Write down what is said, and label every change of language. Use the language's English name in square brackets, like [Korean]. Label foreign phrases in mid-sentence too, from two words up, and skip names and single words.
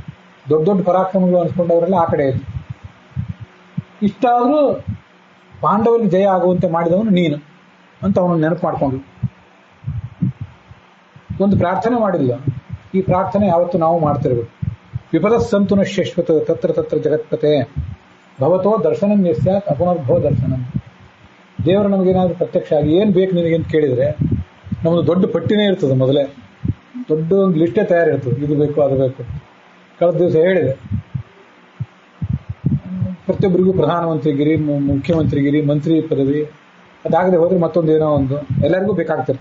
[Kannada] ದೊಡ್ಡ ದೊಡ್ಡ ಪರಾಕ್ರಮಗಳು ಅನಿಸ್ಕೊಂಡವರೆಲ್ಲ ಆ ಕಡೆ ಇದ್ರು. ಇಷ್ಟಾದರೂ ಪಾಂಡವರಿಗೆ ಜಯ ಆಗುವಂತೆ ಮಾಡಿದವನು ನೀನು ಅಂತ ಅವನು ನೆನಪು ಮಾಡಿಕೊಂಡು ಒಂದು ಪ್ರಾರ್ಥನೆ ಮಾಡಿಲ್ಲ. ಈ ಪ್ರಾರ್ಥನೆ ಯಾವತ್ತು ನಾವು ಮಾಡ್ತಿರ್ಬೇಕು. [Sanskrit] ವಿಪದ ಸಂತು ನಶ್ಯಶ್ವತ ತತ್ರ ತತ್ರ ಜಗತ್ಪತೆ ಭವತೋ ದರ್ಶನಂ ಯಸ್ಯಾತ್ ಅಪುನರ್ಭವ ದರ್ಶನಂ. [Kannada] ದೇವರು ನಮಗೇನಾದ್ರೂ ಪ್ರತ್ಯಕ್ಷ ಆಗಿ ಏನು ಬೇಕು ನಿನಗೆ ಅಂತ ಕೇಳಿದರೆ ನಮ್ಮದು ದೊಡ್ಡ ಪಟ್ಟಿನೇ ಇರ್ತದೆ. ಮೊದಲೇ ದೊಡ್ಡ ಒಂದು ಲಿಸ್ಟೇ ತಯಾರಿರ್ತದೆ, ಇದು ಬೇಕು ಅದು ಬೇಕು. ಕಳೆದ ದಿವಸ ಹೇಳಿದೆ, ಪ್ರತಿಯೊಬ್ಬರಿಗೂ ಪ್ರಧಾನಮಂತ್ರಿಗಿರಿ, ಮುಖ್ಯಮಂತ್ರಿಗಿರಿ, ಮಂತ್ರಿ ಪದವಿ, ಅದಾಗದೆ ಹೋದ್ರೆ ಮತ್ತೊಂದು ಏನೋ ಒಂದು ಎಲ್ಲರಿಗೂ ಬೇಕಾಗ್ತಿರ್ತದೆ.